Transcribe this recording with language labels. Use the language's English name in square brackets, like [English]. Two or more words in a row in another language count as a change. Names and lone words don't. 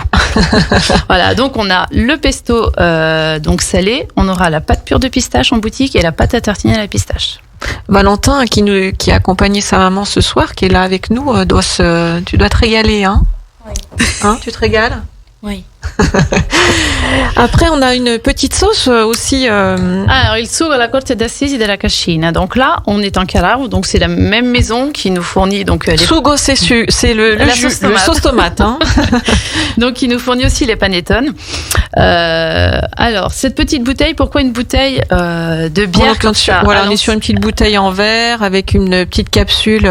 [French] Voilà, donc on a le pesto donc salé, on aura la pâte pure de pistache en boutique et la pâte à tartiner à la pistache. Valentin, qui a accompagné sa maman ce soir, qui est là avec nous, tu dois te régaler, hein ? Oui. Hein, tu te régales ? Oui. Après, on a une petite sauce aussi. Alors, [Italian] il sugo alla corte d'assisi della Cascina. [French] Donc là, on est en Calabre, donc c'est la même maison qui nous fournit donc les... Sugo, c'est le sauce tomate. Hein. Donc, il nous fournit aussi les panettone. Alors, cette petite bouteille, pourquoi une bouteille de bière comme ça ? Voilà, on est sur une petite bouteille en verre avec une petite capsule.